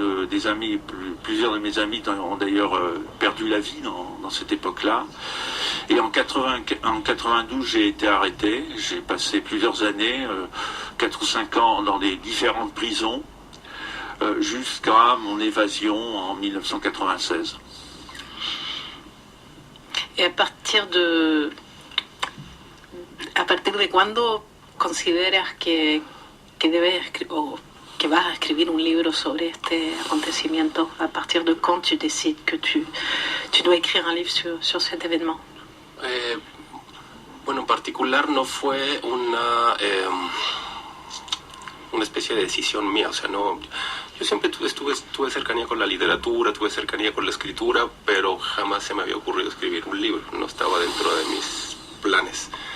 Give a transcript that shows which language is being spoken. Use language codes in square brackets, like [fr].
[fr] Des amis, plusieurs de mes amis ont d'ailleurs perdu la vie dans cette époque-là. Et en 92, j'ai été arrêté. J'ai passé plusieurs années, 4 ou 5 ans dans des différentes prisons, jusqu'à mon évasion en 1996. [es] ¿Y a partir de cuándo consideras que debes o que vas a escribir un libro sobre este acontecimiento? [fr] ¿A partir de quand tu décides que tu dois écrire un livre sur cet événement? [es] Bueno, en particular no fue una especie de decisión mía, o sea, no. Yo siempre tuve cercanía con la literatura, tuve cercanía con la escritura, pero jamás se me había ocurrido escribir un libro, no estaba dentro de mis planes.